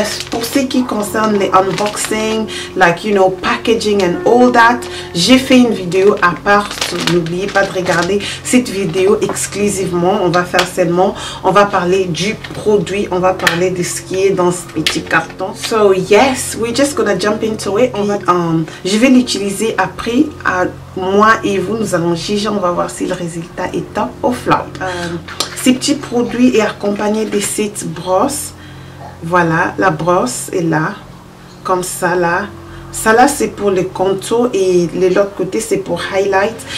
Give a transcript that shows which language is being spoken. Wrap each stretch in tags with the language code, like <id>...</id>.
<fr>Pour ce qui concerne les unboxing,</fr> <en>like you know, packaging and all that,</en> <fr>j'ai fait une vidéo à part. N'oubliez pas de regarder cette vidéo exclusivement. On va faire seulement, on va parler du produit, on va parler de ce qui est dans ce petit carton.</fr> <en>So yes, we're just gonna jump into it.</en> <fr>Je vais l'utiliser après. Moi et vous, nous allons juger. On va voir si le résultat est top ou flop. Ces petits produits est accompagné de cette brosse. Voilà, la brosse est là, comme ça là. Ça là c'est pour le contour et l'autre côté c'est pour highlight.</fr>